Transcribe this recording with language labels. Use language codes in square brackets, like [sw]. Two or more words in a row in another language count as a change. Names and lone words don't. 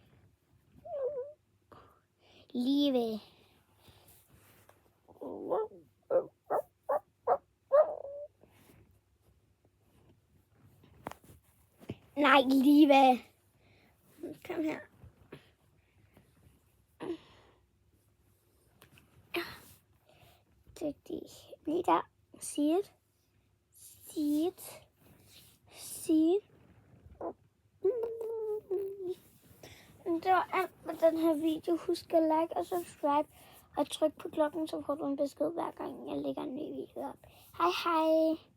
[da] Lige ved. Nej, lige ved. Kom her. Dygtig. Lige der. [en] See it. See it. See it. [da] Det var alt med den her video. Husk at like og subscribe. Og tryk på klokken, så får du en besked hver gang jeg lægger en ny video op. Hej hej.